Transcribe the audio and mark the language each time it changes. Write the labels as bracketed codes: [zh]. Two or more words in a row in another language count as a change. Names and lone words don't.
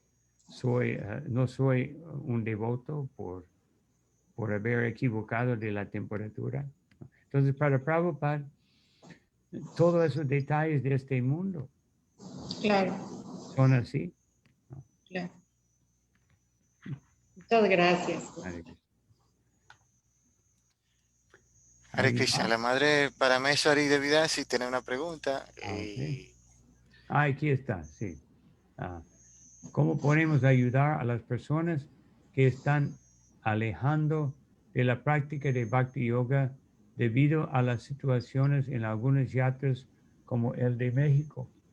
[es] No soy un devoto por haber equivocado de la temperatura. Entonces, para Prabhupada, todos esos detalles de este mundo Claro. son así. Claro. Muchas gracias. [sa] Hare Krishna. Hare [es] ¿Alguien [sa] Krishna, [es] más? la madre Parameswari de vida, si tiene una pregunta. Ok. Aquí está, sí. ¿Cómo podemos ayudar a las personas que están alejando de la práctica de Bhakti Yoga debido a las situaciones en algunos yatras como el de México?